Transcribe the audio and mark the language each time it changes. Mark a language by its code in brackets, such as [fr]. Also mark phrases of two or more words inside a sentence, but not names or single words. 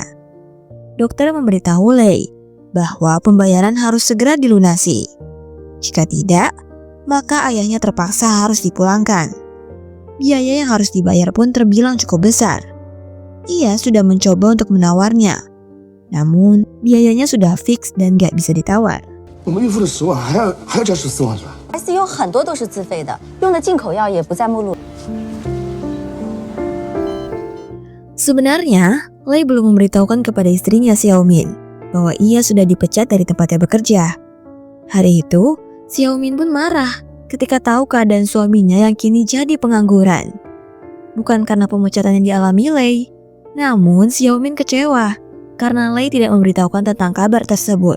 [id] Dokter memberitahu Lei bahwa pembayaran harus segera dilunasi. Jika tidak, maka ayahnya terpaksa harus dipulangkan. Biaya yang harus dibayar pun terbilang cukup besar. Ia sudah mencoba untuk menawarnya, namun biayanya sudah fix dan gak bisa ditawar. [zh] 我们预付了10万，还要加14万是吧？ ICU 很多都是自费的，用的进口药也不在目录。 [id] Sebenarnya, Lei belum memberitahukan kepada istrinya Xiaomin bahwa ia sudah dipecat dari tempatnya bekerja. Hari itu, Xiaomin pun marah ketika tahu keadaan suaminya yang kini jadi pengangguran. Bukan karena pemecatan yang dialami Lei, namun Xiaomin kecewa karena Lei tidak memberitahukan tentang kabar tersebut.